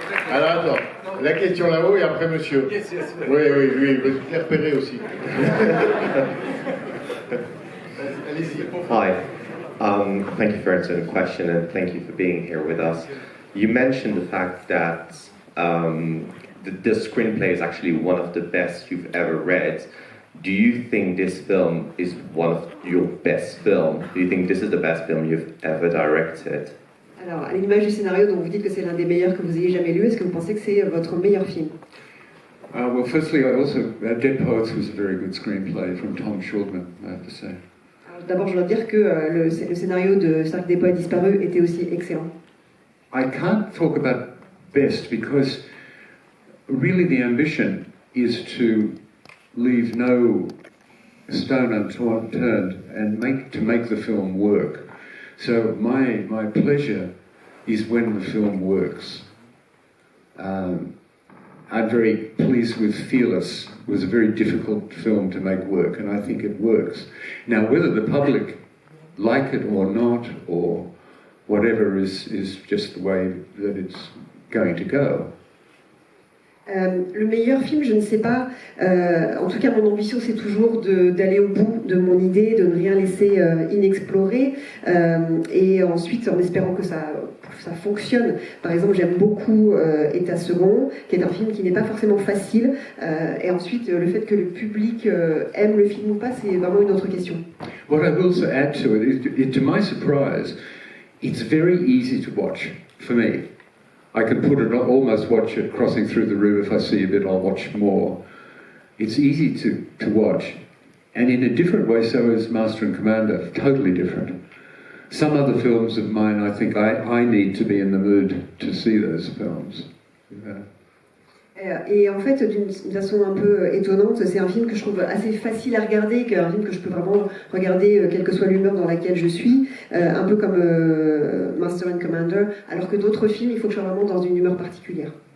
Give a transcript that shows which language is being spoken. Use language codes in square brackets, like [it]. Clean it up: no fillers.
[fr] Alors attends, la question là-haut et après monsieur. [en] Yes. [fr] Oui, lui, il veut te repérer aussi. Allez-y. [en] Hi. Thank you for answering the question and thank you for being here with us. You mentioned the fact that the screenplay is actually one of the best you've ever read. Do you think this film is one of your best films? Do you think this is the best film you've ever directed? [fr] Alors, à l'image du scénario dont vous dites que c'est l'un des meilleurs que vous ayez jamais lu, est-ce que vous pensez que c'est votre meilleur film? [en] Well, firstly, I also Dead Poets was a very good screenplay from Tom Shulman, I have to say. [fr] D'abord, je dois dire que le scénario de Cercle des Poètes Disparus était aussi excellent. [en] I can't talk about best because really the ambition is to leave no stone unturned and make the film work. So my pleasure is when the film works. I'm very pleased with Fearless. It was a very difficult film to make work, and I think it works. Now, whether the public like it or not, or whatever, is just the way that it's going to go. [fr] Le meilleur film, je ne sais pas. En tout cas, mon ambition, c'est toujours d'aller au bout de mon idée, de ne rien laisser inexploré. Et ensuite, en espérant que ça fonctionne. Par exemple, j'aime beaucoup État second, qui est un film qui n'est pas forcément facile. Et ensuite, le fait que le public aime le film ou pas, c'est vraiment une autre question. [en] What I will also add to it is, to my surprise, it's very easy to watch for me. I can almost watch it crossing through the room. If I see a bit, I'll watch more. It's easy to watch. And in a different way, so is Master and Commander, totally different. Some other films of mine, I think I need to be in the mood to see those films. [fr] Et en fait, d'une façon un peu étonnante, c'est un film que je trouve assez facile à regarder, un film que je peux vraiment regarder quelle que soit l'humeur dans laquelle je suis, un peu comme Master and Commander, alors que d'autres films, il faut que je sois vraiment dans une humeur particulière.